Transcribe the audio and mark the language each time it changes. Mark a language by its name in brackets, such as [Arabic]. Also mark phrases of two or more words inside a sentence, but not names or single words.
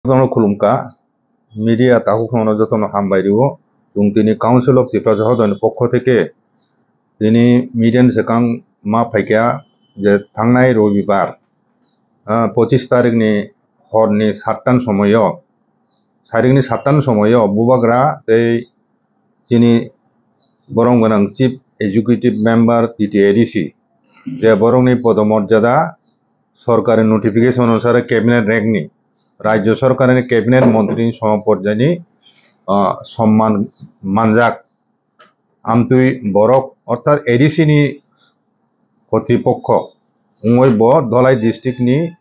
[Turkic languages] Jotono khulumka media taku khono jotono hambairiwo tini Council of Tripura Jahodon পক্ষ থেকে তিনি মিডিয়ান সেকাং মা ফাইকা যে থাংনাই রবিবার 25 তারিখনি হরনি 7টান সময় বুবাগ্রা এই তিনি বরং গোনাং [English] chief executive member [Turkic languages] টিটিএডিসি যে বরংনি পদমর্যাদা [Bangla] সরকারের নোটিফিকেশন অনুসারে [Turkic languages] ক্যাবিনেট র্যাঙ্কনি [Bangla] রাজ্য সরকারের ক্যাবিনেট মন্ত্রী [Turkic languages] সমপর্যায়নি সম্মান মানজাক আমতুই বরক অর্থাৎ এডিসিনি কর্তৃপক্ষ উমৈব ধলাই ডিস্ট্রিক্টনি